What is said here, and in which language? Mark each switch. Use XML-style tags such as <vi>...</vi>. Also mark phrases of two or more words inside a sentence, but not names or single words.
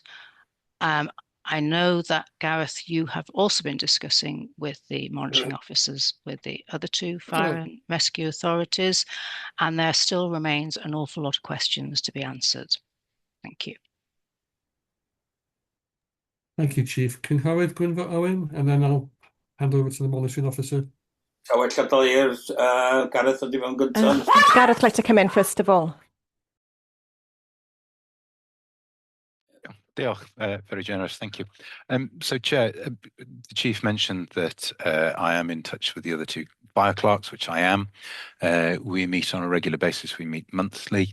<en>I know that, Gareth, you have also been discussing with the monitoring officers with the other two fire and rescue authorities, and there still remains an awful lot of questions to be answered. Thank you. Thank you, Chief.</en> <cy>Cynghorydd Gwynfor Owen,</cy> <en>and then I'll hand over to the monitoring officer.</en> <cy>Ta well gadael i'r Gareth ddod i fewn gyntaf. Gareth,</cy> <en>like to come in first of all. Diolch, very generous, thank you. So, Chair, the Chief mentioned that I am in touch with the other two fire clerks, which I am. We meet on a regular basis, we meet monthly.</en>